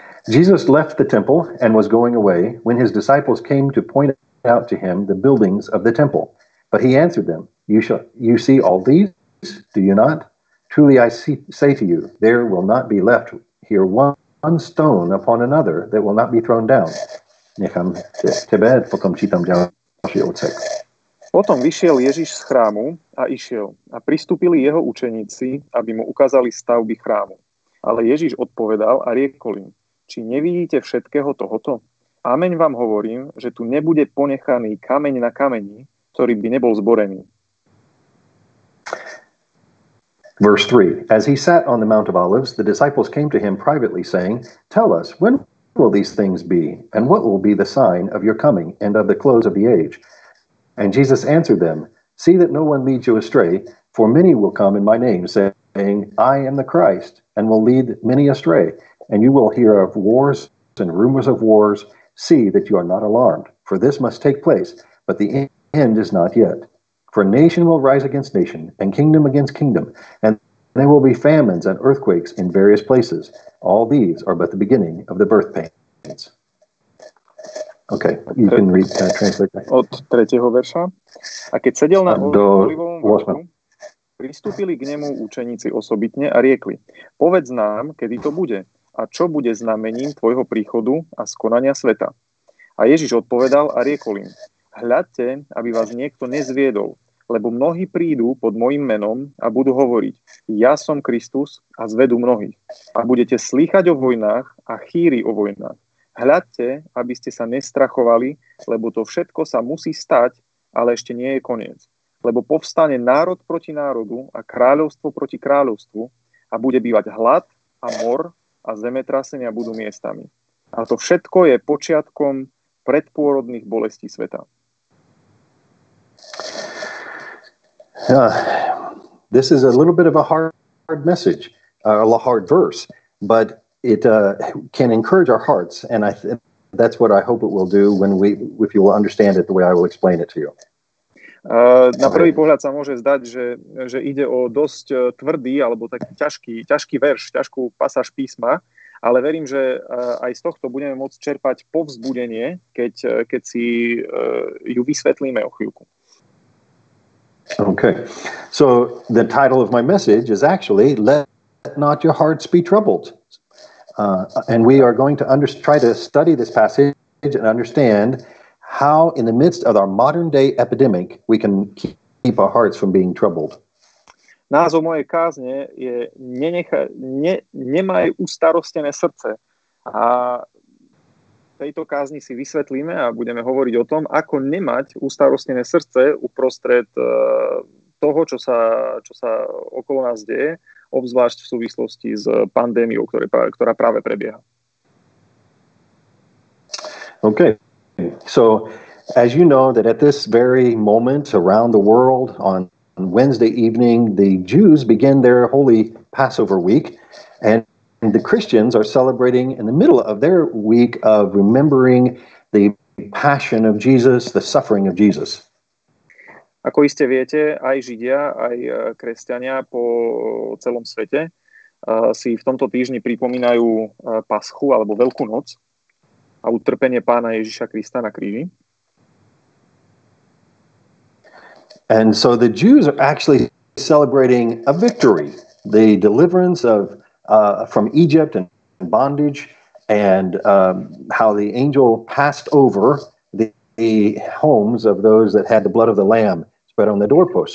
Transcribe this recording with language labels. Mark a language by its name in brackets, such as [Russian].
[English] Jesus left the temple and was going away when his disciples came to point out to him the buildings of the temple. But he answered them, You see all these? Do you not? Truly I say to you, there will not be left here one stone upon another that will not be thrown down. [Slovak] Nechám tebe, potom čítam ďalší odsek. Potom vyšiel Ježiš z chrámu a išiel a pristúpili jeho učeníci, aby mu ukázali stavby chrámu. Ale Ježiš odpovedal a riekol im, či nevidíte všetkého tohoto? Ameň vám hovorím, že tu nebude ponechaný kameň na kameni, ktorý by nebol zborený. [English] Verse 3, As he sat on the Mount of Olives, the disciples came to him privately, saying, Tell us, when will these things be? And what will be the sign of your coming and of the close of the age? And Jesus answered them, See that no one leads you astray, for many will come in my name, saying, I am the Christ, and will lead many astray. And you will hear of wars and rumors of wars. See that you are not alarmed, for this must take place, but the end is not yet. For nation will rise against nation, and kingdom against kingdom, and there will be famines and earthquakes in various places. All these are but the beginning of the birth pains. Okay, you can read, translate that. [Slovak] Od 3. verša. A keď sedel na olivovom vrchu, Pristúpili k nemu učeníci osobitne a riekli: Povedz nám, kedy to bude a čo bude znamením tvojho príchodu a skonania sveta. A Ježiš odpovedal a riekol im: Hľadte, aby vás niekto nezviedol, lebo mnohí prídu pod mojím menom a budú hovoriť: Ja som Kristus, a zvedú mnohých. A budete slýchať o vojnách a chýry o vojnách. Hľadte, aby ste sa nestrachovali, lebo to všetko sa musí stať, ale ešte nie je koniec. Lebo povstane národ proti národu a kráľovstvo proti kráľovstvu a bude bývať hlad a mor a zemetrasenia budú miestami. A to všetko je počiatkom predpôrodných bolestí sveta. [English] This is a little bit of a hard message, a hard verse, but it can encourage our hearts, and that's what I hope it will do if you will understand it the way I will explain it to you. [Slovak] Na prvý pohľad sa môže zdať, že ide o dosť tvrdý alebo taký ťažký verš, ťažkú pasáž písma, ale verím, že aj z tohto budeme môcť čerpať povzbudenie, keď si ju vysvetlíme o chvíľku. [English] Okay, so the title of my message is actually "Let not your hearts be troubled," and we are going to try to study this passage and understand how, in the midst of our modern day epidemic, we can keep our hearts from being troubled. [Slovak] Názov mojej kázne je Nemaj ustarostené srdce. A v tejto kázni si vysvetlíme a budeme hovoriť o tom, ako nemať ustarostené srdce uprostred toho, čo sa okolo nás deje, obzvlášť v súvislosti s pandémiou, ktorá práve prebieha. [English] Okay. So, as you know, that at this very moment around the world on Wednesday evening, the Jews begin their holy Passover week, and the Christians are celebrating in the middle of their week of remembering the passion of Jesus, the suffering of Jesus. [Slovak] Ako iste viete, aj Židia, aj kresťania po celom svete si v tomto týždni pripomínajú Paschu alebo Veľkú noc a utrpenie Pána Ježiša Krista na kríži. [English] And so the Jews are actually celebrating a victory, the deliverance from Egypt and bondage, and how the angel passed over the homes of those that had the blood of the Lamb spread on the doorpost.